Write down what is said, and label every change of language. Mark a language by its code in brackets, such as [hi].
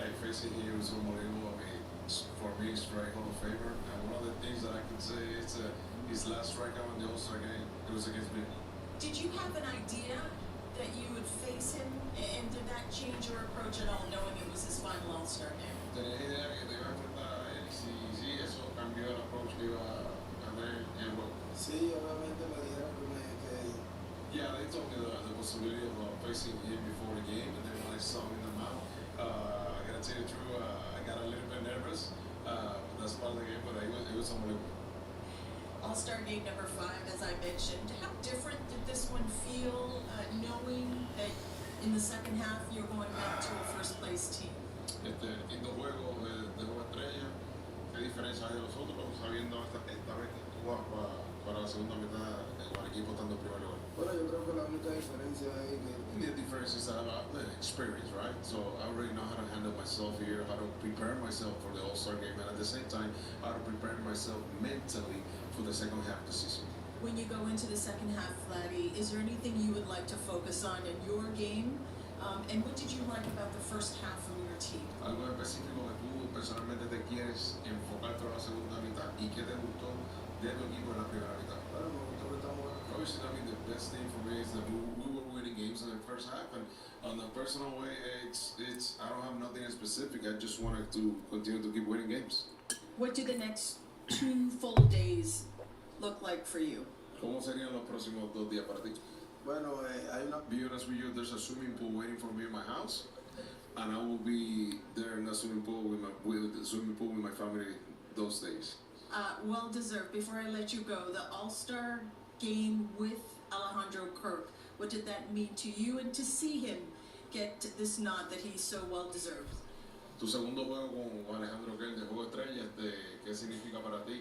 [en] Facing him, so unbelievable. I mean, for me, it's very Hall of Famer. And one of the things that I can say is his last strikeout in the All-Star game, it was against me. Did you have an idea that you would face him, and did that change your approach at all, knowing it was his final All-Star game? [es] Tenía idea que te iba a enfrentar a él. Sí, eso cambió el approach que iba a tener en el juego. Sí, obviamente me dijeron que [en] Yeah, they told me the possibility of facing him before the game, and then when I saw him in the mound, I gotta tell you the truth, I got a little bit nervous. That's part of the game, but it was unbelievable. All-Star game number 5, as I mentioned. How different did this one feel, knowing that in the second half you're going back to a first-place team? [es] En los juegos de juego estrella, ¿qué diferencia hay de los otros? Sabiendo esta vez que tú vas para la segunda mitad con el equipo estando en primer lugar. bueno, yo creo que la única diferencia es que [en] The difference is about the experience, right? So I already know how to handle myself here, how to prepare myself for the All-Star game, and at the same time, how to prepare myself mentally for the second half of the season. When you go into the second half, Vladdy, is there anything you would like to focus on in your game? And what did you like about the first half from your team? [es] Algo específico que tú personalmente te quieres enfocar para la segunda mitad y qué te gustó de tu equipo en la primera mitad. bueno, me gustó que estamos [en] Obviously, I mean, the best thing for me is that we were winning games in the first half, and on the personal way, it's I don't have nothing specific. I just wanted to continue to keep winning games. What do the next 2 full days look like for you? [es] ¿Cómo serían los próximos 2 días para ti? bueno, hay una [en] Be honest with you, there's a swimming pool waiting for me in my house, and I will be there in the swimming pool with my family those days. Well deserved. Before I let you go, the All-Star game with Alejandro Kirk, what did that mean to you, and to see him get this nod that he's so well deserved? [es] Tu segundo juego con Alejandro Kirk de Juego Estrella, ¿qué significa para ti?